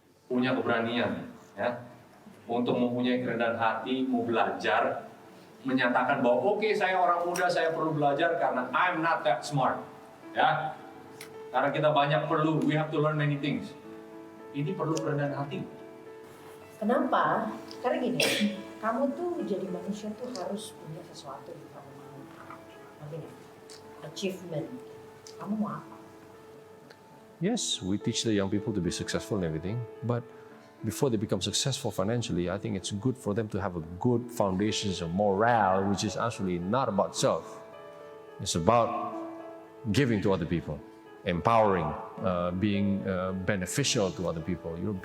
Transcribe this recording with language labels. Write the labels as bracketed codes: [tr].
[id] Punya keberanian, ya, untuk mempunyai kerendahan hati, mau belajar, menyatakan bahwa oke, saya orang muda, saya perlu belajar karena [en] I'm not that smart, [id] ya. Karena kita banyak perlu, [en] we have to learn many things. [id] Ini perlu kerendahan hati. Kenapa? Karena gini, kamu tuh jadi manusia tuh harus punya sesuatu yang kamu mau. Ngerti nggak? Achievement. Kamu mau apa? [en] Yes, we teach the young people to be successful and everything, but before they become successful financially, I think it's good for them to have a good foundations of morale, which is actually not about self. It's about giving to other people, empowering, being beneficial to other people.